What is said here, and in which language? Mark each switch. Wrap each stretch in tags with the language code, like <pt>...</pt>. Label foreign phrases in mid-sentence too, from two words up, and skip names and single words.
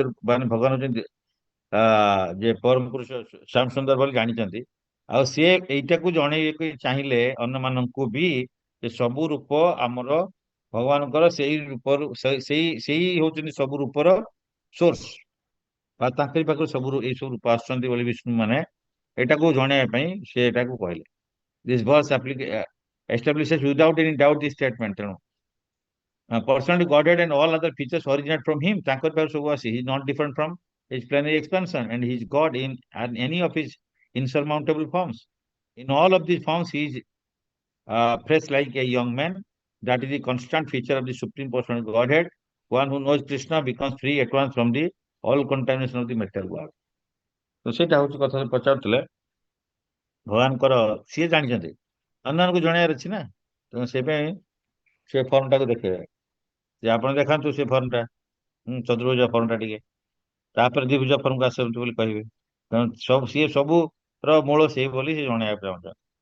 <or>ମାନେ ଭଗବାନ ହଉଛନ୍ତି ଯେ ପରମ ପୁରୁଷ ଶ୍ୟାମ ସୁନ୍ଦର ବୋଲି ଜାଣିଛନ୍ତି ଆଉ ସିଏ ଏଇଟାକୁ ଜଣେଇବାକୁ ଚାହିଁଲେ ଅନ୍ୟମାନଙ୍କୁ ବି ଯେ ସବୁ ରୂପ ଆମର ଭଗବାନଙ୍କର ସେଇ ରୂପରୁ ସେଇ ହଉଛନ୍ତି ସବୁ ରୂପର ସୋର୍ସ ବା ତାଙ୍କରି ପାଖରୁ ସବୁ ଏଇ ସବୁ ରୂପ ଆସୁଛନ୍ତି ବୋଲି ବିଷ୍ଣୁ ମାନେ ଏଇଟାକୁ ଜଣେଇବା ପାଇଁ ସେ ଏଟାକୁ କହିଲେ</or> <en>this verse establishes without any doubt this statement. ତେଣୁ personality Godhead and all other features originate from him.</en> <or>ତାଙ୍କରି ପାଖରୁ ସବୁ ଆସି</or> <en>he is not different from his plenary expansion and he is God in any of his insurmountable forms. In all of these forms he is fresh like a young man. That is the constant feature of the supreme personality Godhead. One who knows Krishna becomes free at once from the all contamination of the material world.</en> <or>ତ ସେଇଟା ହଉଛି କଥା ପଚାରୁଥିଲେ ଭଗବାନଙ୍କର ସିଏ ଜାଣିଛନ୍ତି ଅନ୍ୟମାନଙ୍କୁ ଜଣେଇବାର ଅଛି ନା ତେଣୁ ସେଇପାଇଁ ସେ ଫର୍ମଟାକୁ ଦେଖେଇବେ ଯେ ଆପଣ ଦେଖାନ୍ତୁ ସେ ଫର୍ମଟା ଚତୁର୍ଭୁଜ ଫର୍ମଟା ଟିକେ ତାପରେ ଦ୍ୱିଭୁଜ ଫର୍ମକୁ ଆସନ୍ତୁ ବୋଲି କହିବେ ତେଣୁ ସିଏ ସବୁର ମୂଳ ସେଇ ବୋଲି ସେ ଜଣେଇବାକୁ ଚାହୁଁଛନ୍ତି</or>